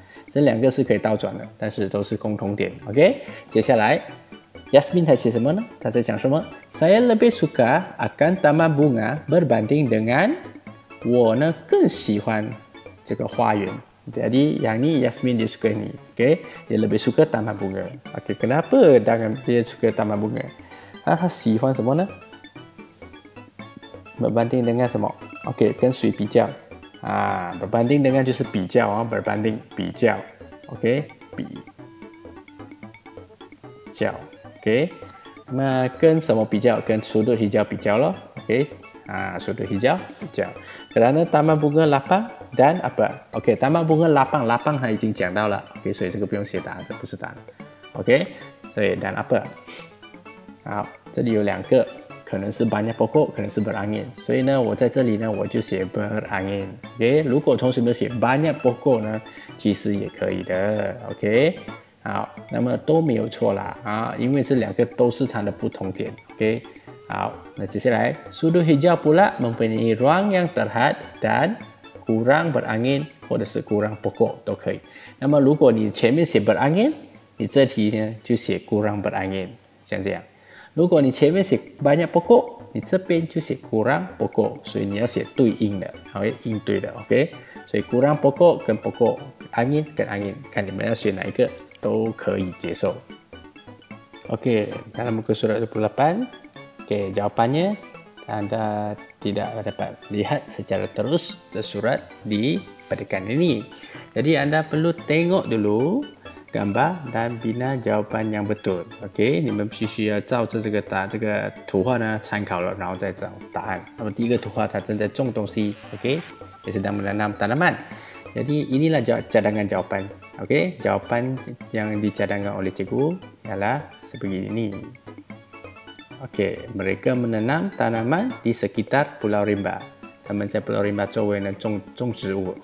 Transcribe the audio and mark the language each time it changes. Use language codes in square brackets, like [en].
[zh] 这两个是可以倒转的，但是都是共同点。OK， 接下来 Yasmin 他写什么呢？他在讲什么？ [ms] Saya lebih suka akan taman bunga berbanding dengan [zh] 我呢更喜欢这个花园。 [ms] Jadi yang ni Yasmin dia suka ni. Okay? Dia lebih suka taman bunga. Okay, kenapa dia suka taman bunga? [zh] 他喜欢什么呢？ [ms] berbanding dengan [zh] 什么？ Okay, 跟谁比较？ [ms] berbanding dengan [zh] 就是比较啊，berbanding 比较。Okay， 比较 ，OK， 那么跟什么比较？跟sudut hijau 比较咯 ，OK， sudut hijau 比较。 [ms] kerana taman bunga lapang dan apa？ [zh] OK， taman bunga lapang， lapang 它已经讲到了 ，OK， 所以这个不用写答案，这不是答案 ，OK， 所以 [ms] dan apa？ [zh] 好，这里有2个。可能是banyak pokok， 可能是berangin， 所以呢，我在这里呢，我就写berangin。 OK， 如果同学们写banyak pokok呢，其实也可以的。 OK， 好，那么都没有错啦啊，因为这2个都是它的不同点。 [ms] OK， 好，那接下来sudut hijau pula mempunyai ruang yang terhad dan kurang berangin， [zh] 或者是 [ms] kurang pokok [zh] 都可以。那么如果你前面写berangin， 你这题呢就写 [ms] kurang berangin， [zh] 像这样。如果你前面写banyak pokok， 你这边就写kurang pokok， 所以你要写对应的，好，应对的 ，OK。所以kurang pokok 跟 pokok， angin 跟 angin， 看你们要选哪一个都可以接受。 [ms] OK， dalam muka surat 28, OK, jawapannya Anda tidak dapat lihat secara terus surat di padikan ini. Jadi Anda perlu tengok dulu gambar dan bina jawapan yang betul. [zh] OK， 你们必须要照着这个图画呢参考了，然后再找答案。那么第一个图画它正在种东西 ，OK， [ms] dia sedang menanam tanaman. Jadi inilah cadangan jawapan. OK， jawapan yang dicadangkan oleh cikgu ialah sebegini. OK， mereka menanam tanaman di sekitar Pulau Rimba. [zh] 他们在 Pulau Rimba 周围呢种植物。